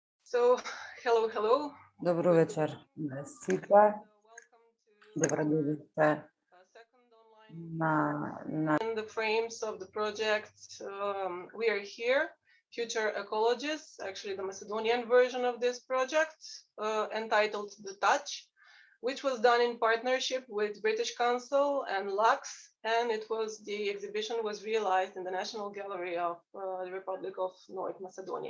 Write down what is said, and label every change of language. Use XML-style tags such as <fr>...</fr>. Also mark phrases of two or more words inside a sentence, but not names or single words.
<en>So, hello.</en> <mk>Добро вечер на сите. Добродојдовте на</mk> <en>In the frames of the project, we are here, future ecologists, actually the Macedonian version of this project, entitled The Touch, which was done in partnership with British Council and Lux, and the exhibition was realized in the National Gallery of the Republic of North Macedonia.</en>